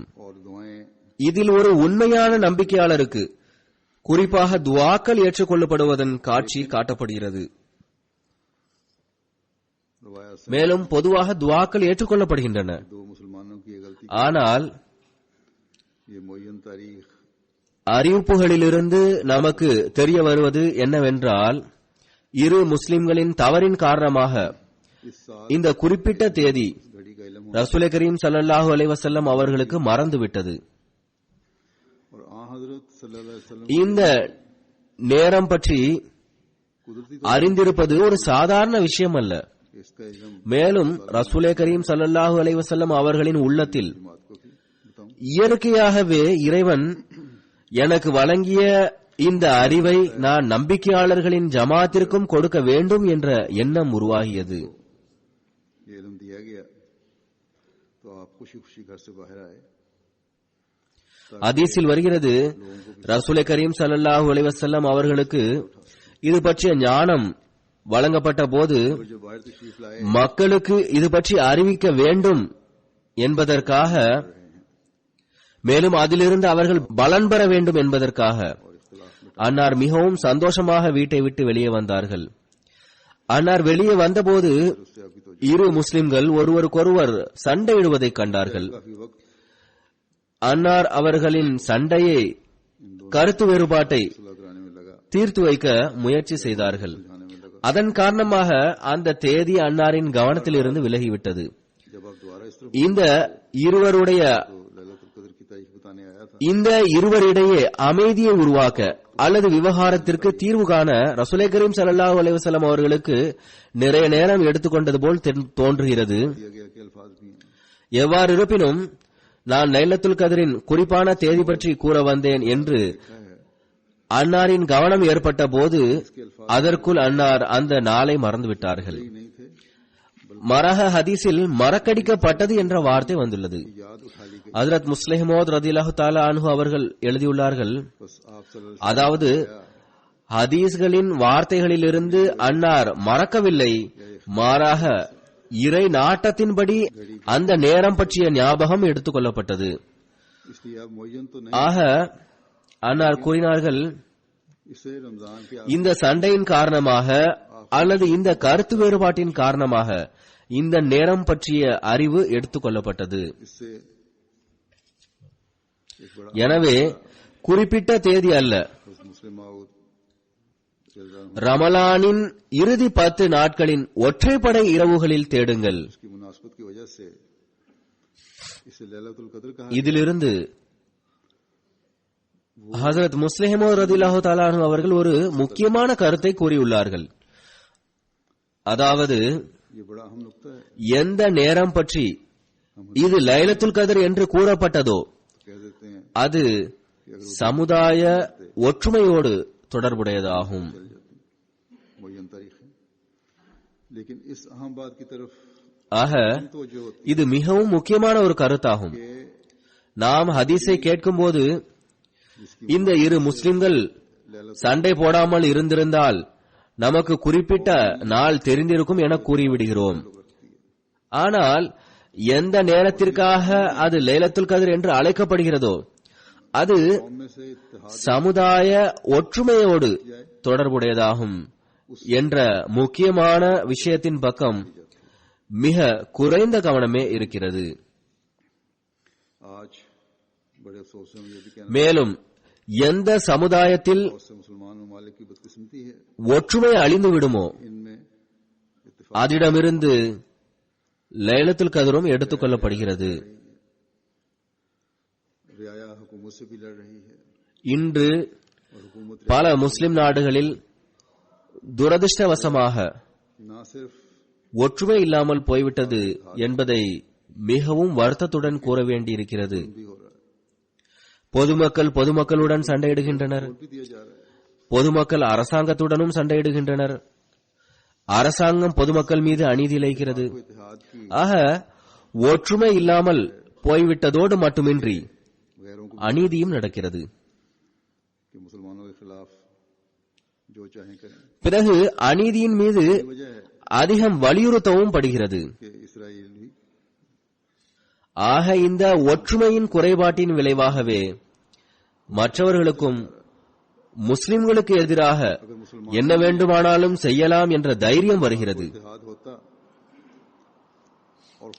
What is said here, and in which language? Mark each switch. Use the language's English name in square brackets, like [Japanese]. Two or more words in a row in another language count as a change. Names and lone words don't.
[Tamil] இதில் ஒரு உண்மையான நம்பிக்கையாளருக்கு குறிப்பாக துஆக்கள் ஏற்றுக்கொள்ளப்படுவதன் காட்சி காட்டப்படுகிறது. மேலும் பொதுவாக துஆக்கள் ஏற்றுக்கொள்ளப்படுகின்றன. ஆனால் [Urdu] یہ معین تاریخ [Tamil] அறிவிப்புகளிலிருந்து நமக்கு தெரிய வருவது என்னவென்றால், இரு முஸ்லிம்களின் தவறின் காரணமாக [Urdu] اس سال [Tamil] இந்த குறிப்பிட்ட தேதி [Urdu] گھڑی کا علم [Tamil] ரசூல் கரீம் [Arabic] صلى الله عليه وسلم [Tamil] அவர்களுக்கு மறந்துவிட்டது. [Urdu] اور آں حضرت [Arabic] صلى الله عليه وسلم [Tamil] இந்த நேரம் பற்றி [Urdu] कुदरती [Tamil] அறிந்திருப்பது ஒரு சாதாரண விஷயம் அல்ல. [Urdu] اس کا علم [Tamil] மேலும் ரசூல் கரீம் [Arabic] صلى الله عليه وسلم [Tamil] அவர்களின் உள்ளத்தில் [Urdu] بات کو بتاؤں [Tamil] இயற்கையாகவே இறைவன் எனக்கு வழங்கிய இந்த அறிவை நான் நம்பிக்கையாளர்களின் ஜமாத்திற்கும் கொடுக்க வேண்டும் என்ற எண்ணம் உருவாகியது. [Urdu] یہ علم دیا گیا تو آپ خوشی خوشی گھر سے باہر آئے [Tamil] ஹதீஸில் வருகிறது, ரசூல் கரீம் [Arabic] صلى الله عليه وسلم [Tamil] அவர்களுக்கு இது பற்றிய ஞானம் வழங்கப்பட்ட போது [Urdu] اور جو باہر تشریف لائے [Tamil] மக்களுக்கு இது பற்றி அறிவிக்க வேண்டும் என்பதற்காக, மேலும் அதிலிருந்து அவர்கள் பலன் பெற வேண்டும் என்பதற்காக அன்னார் மிகவும் சந்தோஷமாக வீட்டை விட்டு வெளியே வந்தார்கள். அன்னார் வெளியே வந்தபோது [Urdu] اس سے آپ کی تو [Tamil] இரு முஸ்லிம்கள் ஒருவருக்கொருவர் சண்டையிடுவதைக் கண்டார்கள். [Urdu] کافی وقت [Tamil] அன்னார் அவர்களின் சண்டையை, கருத்து வேறுபாட்டை [Urdu] صلح کرانے میں لگا [Tamil] தீர்த்து வைக்க முயற்சி செய்தார்கள். [Urdu] سلجھانے میں لگا [Tamil] அதன் காரணமாக அந்த தேதி அன்னாரின் கவனத்திலிருந்து விலகிவிட்டது. [Urdu] جب آپ دوبارہ اس طرف [Tamil] இந்த இருவருடைய [Urdu] تو لیلۃ القدر کی تاریخ بتانے آیا تھا [Tamil] இந்த இருவரிடையே அமைதியை உருவாக்க அல்லது விவகாரத்திற்கு தீர்வு காண ரசூல் கரீம் [Arabic] صلى الله عليه وسلم [Tamil] அவர்களுக்கு நிறைய நேரம் எடுத்துக்கொண்டது போல் தோன்றுகிறது. [Urdu] دیا گیا کے الفاظ بھی ہیں [Tamil] எவ்வாறு இருப்பினும் நான் லைலத்துல் கத்ரின் குறிப்பான தேதி பற்றி கூற வந்தேன் என்று அன்னாரின் கவனம் ஏற்பட்ட போது அதற்குள் அன்னார் அந்த நாளை மறந்துவிட்டார்கள். [Urdu] نہیں تھے [Tamil] மரஹ ஹதீஸில் மறக்கடிக்கப்பட்டது என்ற வார்த்தை வந்துள்ளது. [Urdu] یاد اٹھا لی گئی [Tamil] ஹஜ்ரத் முஸ்லிமோத் [Arabic] رضي الله تعالى عنه [Tamil] அவர்கள் எழுதியுள்ளார்கள், [Urdu] بس آپ صلی اللہ [Tamil] அதாவது ஹதீஸ்களின் வார்த்தைகளிலிருந்து அன்னார் மறக்கவில்லை, மாறாக இறை நாட்டத்தின்படி அந்த நேரம் பற்றிய ஞாபகம் எடுத்துக் கொள்ளப்பட்டது. [Urdu] اس لیے آپ معین تو نہیں [Tamil] ஆக அன்னார் கூறினார்கள், [Urdu] اسے رمضان کے [Tamil] இந்த சண்டையின் காரணமாக அல்லது இந்த கருத்து வேறுபாட்டின் காரணமாக இந்த நேரம் பற்றிய அறிவு எடுத்துக் கொள்ளப்பட்டது. [Urdu] اس سے ایک بڑا [Tamil] எனவே குறிப்பிட்ட தேதி அல்ல, [Urdu] مصلح موعود [Tamil] ரமலானின் இறுதி 10 நாட்களின் ஒற்றைப்படை இரவுகளில் தேடுங்கள். [Urdu] کی مناسبت کی وجہ سے اسے لیلۃ القدر کہا [Tamil] இதிலிருந்து ஹஜ்ரத் முஸ்லிமோ [Arabic] رضي الله تعالى عنه [Tamil] அவர்கள் ஒரு முக்கியமான கருத்தை கூறியுள்ளார்கள். அதாவது [Urdu] یہ بڑا اہم نکتہ ہے [Tamil] எந்த நேரம் பற்றி இது லைலத்துல் கத்ர் என்று கூறப்பட்டதோ [Urdu] کہہ دیتے ہیں [Tamil] அது சமுதாய ஒற்றுமையோடு தொடர்புடையதாகும். [Urdu] معین تاریخ ہے لیکن اس اہم بات کی طرف [Tamil] ஆக [Urdu] توجہ ہوتی [Tamil] இது மிகவும் முக்கியமான ஒரு கருத்தாகும். [Urdu] ہے کہ [Tamil] நாம் ஹதீஸை கேட்கும்போது இந்த இரு முஸ்லிம்கள் சண்டை போடாமல் இருந்திருந்தால் நமக்கு குறிப்பிட்ட நாள் தெரிந்திருக்கும் என கூறிவிடுகிறோம். ஆனால் எந்த நேரத்திற்காக அது லைலத்துல் கத்ர் என்று அழைக்கப்படுகிறதோ அது [Urdu] میں سے اتحاد [Tamil] சமுதாய ஒற்றுமையோடு தொடர்புடையதாகும் என்ற முக்கியமான விஷயத்தின் பக்கம் மிக குறைந்த கவனமே இருக்கிறது. [Urdu] آج بڑے افسوس سے مجھے بھی کہنا [Tamil] மேலும் எந்த சமுதாயத்தில் [Urdu] بہت سے مسلمان ممالک کی بدقسمتی ہے [Tamil] ஒற்றுமை அழிந்து விடுமோ [Urdu] ان میں اتفاق [Tamil] அதிடமிருந்து லைலத்துல் கத்ரும் எடுத்துக் கொள்ளப்படுகிறது. [Urdu] رعایا حکومت سے بھی لڑ رہی ہے [Tamil] இன்று [Urdu] اور حکومت [Tamil] பல முஸ்லிம் நாடுகளில் துரதிர்ஷ்டவசமாக [Urdu] نہ صرف [Tamil] ஒற்றுமை இல்லாமல் போய்விட்டது என்பதை மிகவும் வருத்தத்துடன் கூற வேண்டியிருக்கிறது. [Urdu] بھی ہو رہا ہے [Tamil] பொதுமக்கள் பொதுமக்களுடன் சண்டையிடுகின்றனர், [Urdu] بھی دیا جا رہا ہے [Tamil] பொதுமக்கள் அரசாங்கத்துடனும் சண்டையிடுகின்றனர், அரசாங்கம் பொதுமக்கள் மீது அநீதி இழைக்கிறது. [Urdu] اتحاد کی [Tamil] ஆக ஒற்றுமை இல்லாமல் போய்விட்டதோடு மட்டுமின்றி [Urdu] غیروں کو [Tamil] அநீதியும் நடக்கிறது. [Urdu] کہ مسلمانوں کے خلاف جو چاہیں کریں [Tamil] பிறகு அநீதியின் மீது [Urdu] وجہ ہے [Tamil] அதிகம் வலியுறுத்தவும் படுகிறது. [Urdu] کہ اسرائیل بھی [Tamil] ஆக இந்த ஒற்றுமையின் குறைபாட்டின் விளைவாகவே மற்றவர்களுக்கும் முஸ்லிம்களுக்கு எதிராக [Urdu] اگر مسلمان [Tamil] என்ன வேண்டுமானாலும் செய்யலாம் என்ற தைரியம் வருகிறது. [Urdu] اتحاد ہوتا اور [Tamil] இந்த காரணத்தால் தான்